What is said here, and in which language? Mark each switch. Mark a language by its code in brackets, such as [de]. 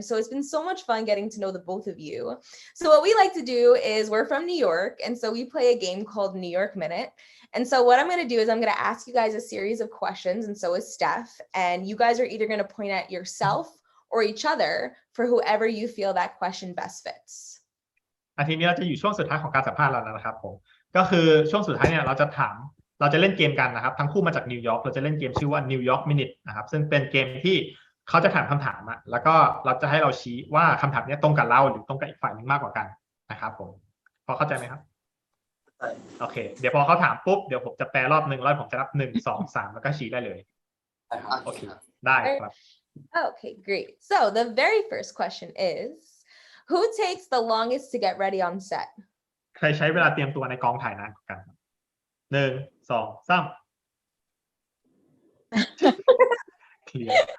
[en] So it's been so much fun getting to know the both of you. So what we like to do is we're from New York, and so we play a game called New York Minute. And so what I'm going to do is I'm going to ask you guys a series of questions, and so is Steph. And you guys are either going to point at yourself or each other for whoever you feel that question best fits. [th] อาทีนี้เราจะอยู่ช่วงสุดท้ายของการสัมภาษณ์เราแล้วนะครับผมก็คือช่วงสุดท้ายเนี่ยเราจะเล่นเกมกันนะครับทั้งคู่มาจากนิวยอร์กเราจะเล่นเกมชื่อว่า New York Minute นะครับซึ่งเป็นเกมที่เขาจะถามคำถามแล้วก็เราจะให้เราชี้ว่าคำถามนี้ตรงกับเราหรือตรงกับอีกฝ่ายหนึ่งมากกว่ากันนะครับผมพอเข้าใจไหมครับโอเคเดี๋ยวพอเขาถามปุ๊บเดี๋ยวผมจะแปลรอบนึงแล้วผมจะนับ1 2 3แล้วก็ชี้ได้เลยโอเคได้ครับ [en] Okay, great. So the very first question is, who takes the longest to get ready on set? [th] ใครใช้เวลาเตรียมตัวในกองถ่ายนานกว่ากัน1 2 3 clear